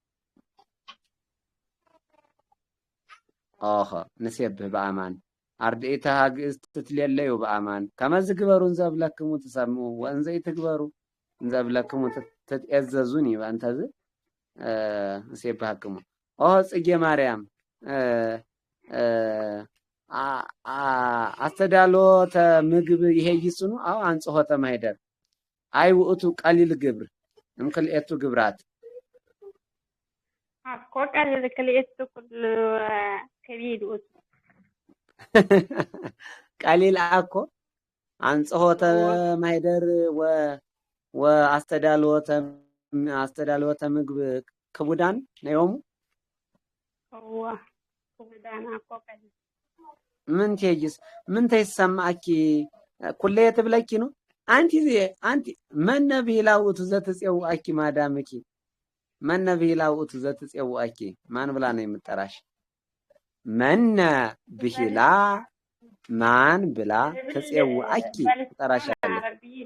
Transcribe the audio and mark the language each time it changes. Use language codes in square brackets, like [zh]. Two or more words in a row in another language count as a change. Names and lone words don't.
[gez] ንሴብህ በአማን አርድእተ ሀግእዝ ትትሌለዩ በአማን ከመዝ ግበሩን ዘብለክሙ ትሰምዑ ወእንዘ ይትግበሩ እንዘብለክሙ ትትእዘዙኒ በእንተዝ ንሴብሃክሙ ጽጌ ማርያም አስተዳሎተ ምግብ ይሄ ይስኑ አንጽሖተ ማይደር አይ ውእቱ ቀሊል ግብር እምክልኤቱ ግብራት አኮ ቀሊል ክልኤቱ ኩሉ ከቢድ ውእቱ ቀሊል አኮ አንጽሖተ ማይደር አስተዳሎተ ምግብ ክቡዳን ነዮሙ ክቡዳን አኮ ቀሊል ምን ትይስ ምን ተይሰማኪ ኩለየ ትብለኪ ነው አንቲ መነብሂላውቱ ዘትጼውአኪ ማዳምኪ መነብሂላውቱ ዘትጼውአኪ [am] ማን ብላ ነው የምጠራሽ [gez] መነ ብሂላ [am] ማን ብላ [gez] ተጼውአኪ ትጠራሻለች